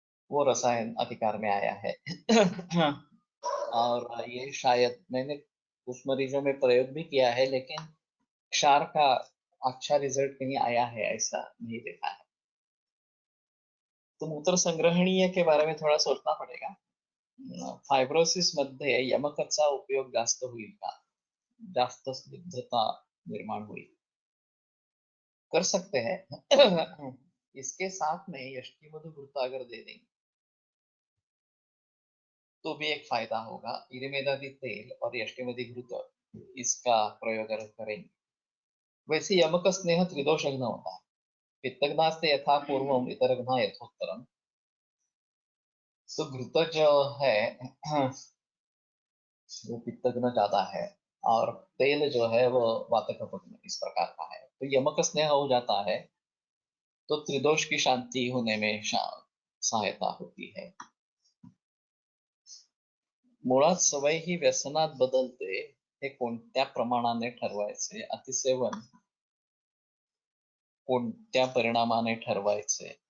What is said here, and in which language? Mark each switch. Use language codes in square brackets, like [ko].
[hi] वो रसायन अधिकार में आया है. और ये शायद मैंने कुछ मरीजों में प्रयोग भी किया है, लेकिन क्षार का अच्छा रिजल्ट कहीं आया है ऐसा नहीं देखा है. तो मूत्र संग्रहणीय के बारे में थोडा सोचना पडेगा. [mr] फायब्रोसिस मध्ये यमकचा उपयोग जास्त होईल का? जास्त स्निग्धता निर्माण होईल. [hi] कर सकते हैं. इसके साथ में यष्टिमधु घृत अगर दे देंगे तो भी एक फायदा होगा. इरिमेदादी तेल और यष्टिमधु घृत इसका प्रयोग अगर करेंगे. वैसे यमक स्नेह त्रिदोषघ्न होता है. [sa] पित्तघ्नास्ते यथा पूर्वम इतरघ्ना यथोत्तरम. [hi] तो घृत जो है वो पित्तघ्न ज्यादा है और तेल जो है वो वातकपघ्न इस प्रकार का है. तो यमक स्नेह हो जाता है तो त्रिदोष की शांति होने में सहायता होती है. [mr] मुळात सवय ही व्यसनात बदलते, हे कोणत्या प्रमाणाने ठरवायचे? अतिसेवन कोणत्या परिणामाने ठरवायचे?